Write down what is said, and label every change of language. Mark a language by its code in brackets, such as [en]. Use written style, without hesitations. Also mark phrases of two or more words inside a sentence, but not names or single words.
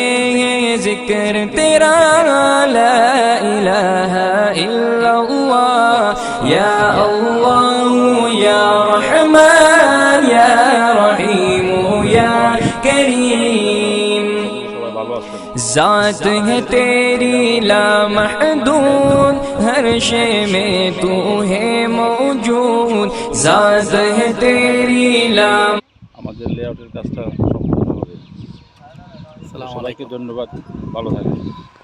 [ur] ہے ذکر تیرا [ar] لا الہ الا اللہ یا اللہ یا رحمن یا رحیم یا کریم [ur] ذات ہے تیری لامحدود ہر شے میں تو ہے موجود ذات ہے تیری [bn] আমাদের লেআউটের কাজটা সম্পূর্ণ হবে। সবাইকে ধন্যবাদ, ভালো থাকবেন।